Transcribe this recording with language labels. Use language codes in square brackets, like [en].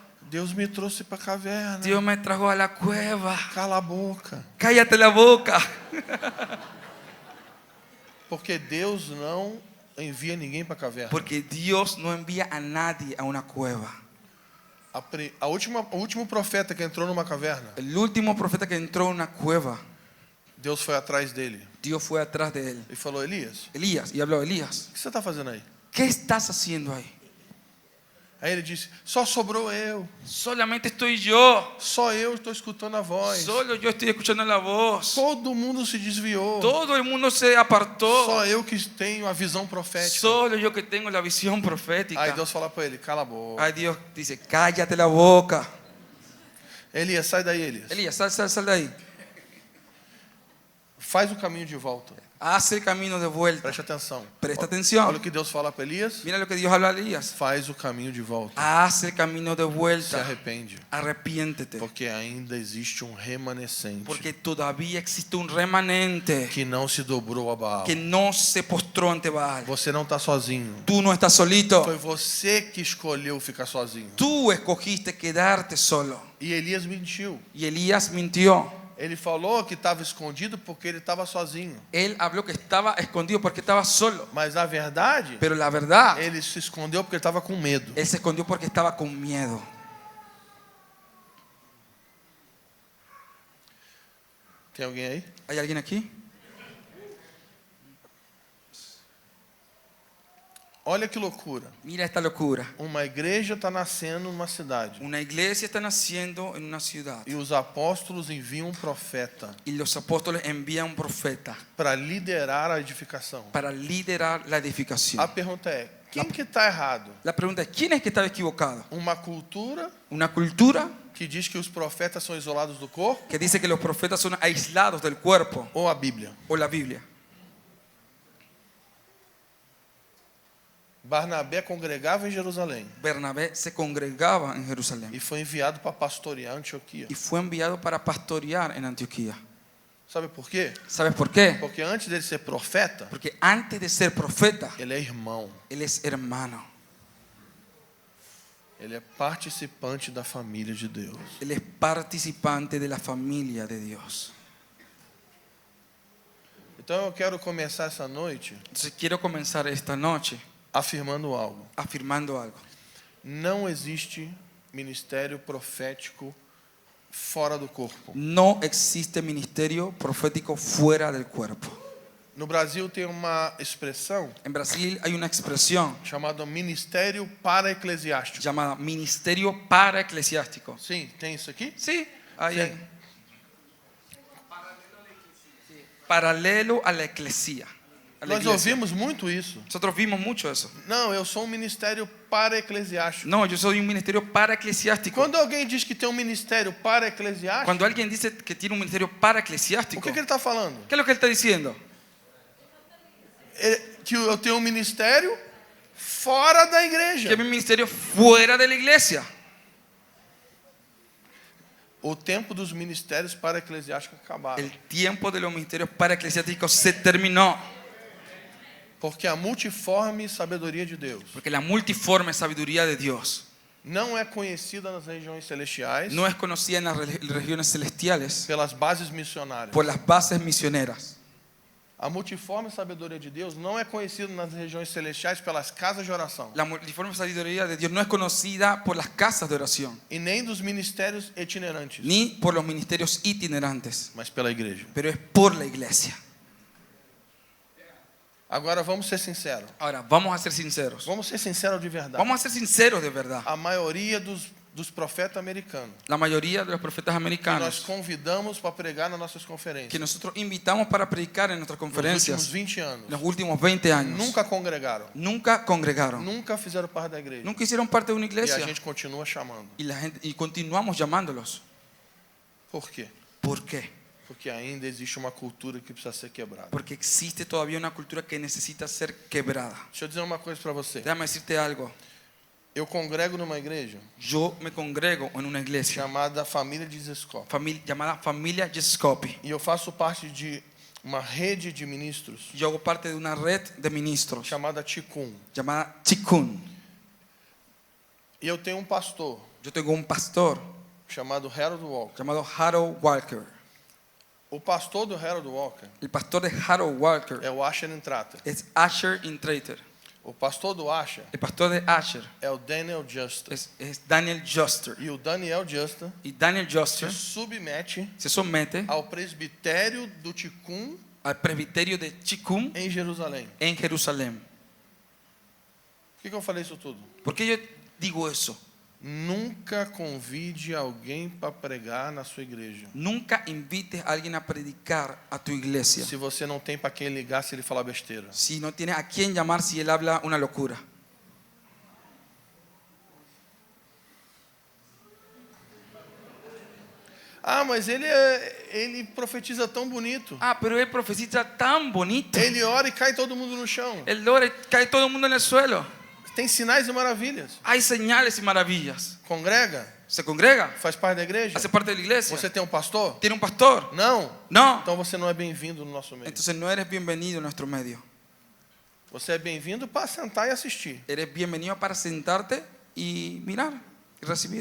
[pt] Deus me trouxe para a caverna. [es] Dios me trajo a la cueva. [pt] Cala a boca. [es] Cállate la boca. [pt] Porque Deus não envia ninguém para a caverna. [es] Porque Dios no envía a nadie a una cueva. [pt] O último profeta que entrou numa caverna, [es] El último profeta que entró en una cueva, [pt] Deus foi atrás dele [es] Dios fue atrás de él. [pt] e falou, Elias, [es] Elías, y habló, Elías, [pt] o que você está fazendo aí? [es] ¿qué estás haciendo ahí? [pt] Aí ele disse: só sobrou eu. [es] Solamente estoy yo. [pt] Só eu estou escutando a voz. [es] Solo yo estoy escuchando la voz. [pt] Todo mundo se desviou. [es] Todo el mundo se apartó. [pt] Só eu que tenho a visão profética. [es] Solo yo que tengo la visión profética. [pt] Aí Deus fala para ele: cala a boca. [es] Ay, Dios dice, cállate la boca. [pt] Elias, sai daí, Elias. [es] Elías, sal de ahí. [pt] Faz o caminho de volta. [es] Haz el camino de vuelta. [pt] Preste atenção. [es] Presta [pt] Olha [es] atención. [pt] o que Deus fala para Elias. [es] Mira lo que Dios habla a Elías. [pt] Faz o caminho de volta. [es] Haz el camino de [pt] Se [es] vuelta. [pt] arrepende. [es] Arrepiéntete. [pt] Porque ainda existe um remanescente [es] Porque todavía existe un remanente [pt] que não se dobrou a Baal. [es] que no se postró ante Baal. [pt] Você não está sozinho. [es] Tú no estás solito. [pt] Foi você que escolheu ficar sozinho. [es] Tú escogiste quedarte solo. [pt] E Elias mentiu. [es] Y Elías mintió. [pt] Ele falou que estava escondido porque ele estava sozinho. [es] Él habló que estaba escondido porque estaba solo. [pt] Mas na verdade, [es] Pero la verdad, [pt] ele se escondeu porque ele estava com medo. [es] él se escondió porque estaba con miedo. [pt] Tem alguém aí? [es] ¿Hay alguien aquí? [pt] Olha que loucura. [es] Mira esta locura. [pt] Uma igreja está nascendo numa cidade. [es] Una iglesia está naciendo en una ciudad. [pt] E os apóstolos enviam um profeta [es] Y los apóstoles envían un profeta [pt] para liderar a edificação. [es] para liderar la [pt] A [es] edificación. [pt] pergunta é: quem que está errado? [es] La pregunta es, ¿quién es que estaba equivocado? [pt] Uma cultura [es] Una cultura [pt] que diz que os profetas são isolados do corpo [es] que dice que los profetas son aislados del cuerpo, [pt] ou a Bíblia? [es] o la Biblia. [pt] Barnabé congregava em Jerusalém [es] Bernabé se congregaba en Jerusalén [pt] e foi enviado para pastorear Antioquia. [es] y fue enviado para pastorear en Antioquía. [pt] Sabe por quê? [es] ¿Sabes por qué? [pt] Porque antes dele ser profeta, [es] Porque antes de ser profeta, [pt] ele é irmão. [es] él es hermano. [pt] Ele é participante da família de Deus. [es] Él es participante de la familia de Dios. [pt] Então eu quero começar essa noite [es] Entonces quiero comenzar esta noche [pt] afirmando algo. [es] afirmando algo. [pt] Não existe ministério profético fora do corpo. [es] No existe ministerio profético fuera del cuerpo. [pt] No Brasil tem uma expressão [es] En Brasil hay una expresión [pt] chamada ministério para-eclesiástico. [es] llamada ministerio para eclesiástico. [pt] Sim, tem isso aqui? [es] Sí, ahí. Sí. Paralelo a la eclesia. A la [pt] Nós [es] iglesia. [pt] ouvimos muito isso. [es] Nosotros vimos mucho eso. [pt] Não, eu sou um ministério para-eclesiástico. [es] No, yo soy un ministerio para eclesiástico. [pt] Quando alguém diz que tem um ministério para-eclesiástico, [es] Cuando alguien dice que tiene un ministerio para [pt] o [es] eclesiástico, [pt] que ele está falando? [es] ¿qué es lo que él está diciendo? [pt] Que eu tenho um ministério fora da igreja. [es] Que es mi ministerio fuera de la iglesia. [pt] O tempo dos ministérios para-eclesiásticos acabaram. [es] El tiempo de los ministerios para eclesiásticos se terminó. [pt] Porque a multiforme sabedoria de Deus [es] Porque la multiforme sabiduría de Dios [pt] não é conhecida nas regiões celestiais [es] no es conocida en las regiones celestiales [pt] pelas bases missionárias. [es] por las bases misioneras. [pt] A multiforme sabedoria de Deus não é conhecida nas regiões celestiais pelas casas de oração [es] La multiforme sabiduría de Dios no es conocida por las casas de oración, [pt] e nem dos ministérios itinerantes, [es] ni por los ministerios itinerantes, [pt] mas pela igreja. [es] pero es por la iglesia. [pt] Agora vamos ser sinceros. [es] Ahora, vamos a ser sinceros. [pt] Vamos ser sinceros de verdade. [es] Vamos a ser sinceros de verdad. [pt] A maioria dos profetas americanos [es] La mayoría de los profetas [pt] que nós [es] americanos [pt] convidamos para pregar nas nossas [es] que [pt] conferências [es] nosotros invitamos para predicar en nuestras [pt] nos últimos [es] conferencias [pt] 20 anos [es] en los últimos 20 años [pt] nunca congregaram, [es] nunca congregaron, [pt] nunca fizeram parte da igreja. [es] nunca hicieron parte de una [pt] E a [es] iglesia [pt] gente continua chamando. [es] y continuamos llamándolos. [pt] Por quê? [es] ¿Por qué? [pt] Porque ainda existe uma cultura que precisa ser quebrada. [es] Porque existe todavía una cultura que necesita ser quebrada. [pt] Deixa eu dizer uma coisa para você. [es] Déjame decirte algo. [pt] Eu congrego numa igreja [es] Yo me congrego en una iglesia [pt] chamada Família de Zescope. [es] llamada Familia Jescopi. [pt] E eu faço parte de uma rede de ministros [es] Yo hago parte de una red de ministros [pt] chamada Ticum. [es] llamada Chikun. [pt] E eu tenho um pastor [es] Yo tengo un pastor [pt] chamado Harold Walker. [es] llamado Harold Walker. [pt] O pastor do Harold Walker [es] El pastor de Harold Walker [pt] é o Asher Intrater. [es] es Asher Intrater. [pt] O pastor do Asher [es] El pastor de Asher [pt] é o Daniel Juster. [es] es Daniel Juster. [pt] E o Daniel Juster [es] Y Daniel [pt] se [es] Juster [pt] submete [es] se somete [pt] ao presbitério do Ticum [es] al presbiterio de Chikun [pt] em Jerusalém. [es] en Jerusalén. [pt] Por que eu falei isso tudo? [es] ¿Por qué yo digo eso. [pt] Nunca convide alguém para pregar na sua igreja. [es] Nunca invites a alguien a predicar a tu iglesia [pt] Se você não tem para quem ligar se ele falar besteira. [es] si no tienes a quién llamar si él habla una locura. [pt] Ah, mas ele profetiza tão bonito. [es] Ah, pero él profetiza tan bonito. [pt] Ele ora e cai todo mundo no chão. [es] El ora y cae todo el mundo en el suelo. [pt] Tem sinais e maravilhas. [es] Hay señales y maravillas. [pt] Congrega? [es] Se congrega, [pt] Faz parte da igreja? [es] hace parte de la iglesia. [pt] Você tem um pastor? [es] ¿Tiene un pastor? [pt] Não. [es] No. [pt] Então você não é bem-vindo no nosso meio. [es] Entonces no eres bienvenido en nuestro medio. [pt] Você é bem-vindo para sentar e assistir. [es] Eres bienvenido para sentarte y mirar y recibir.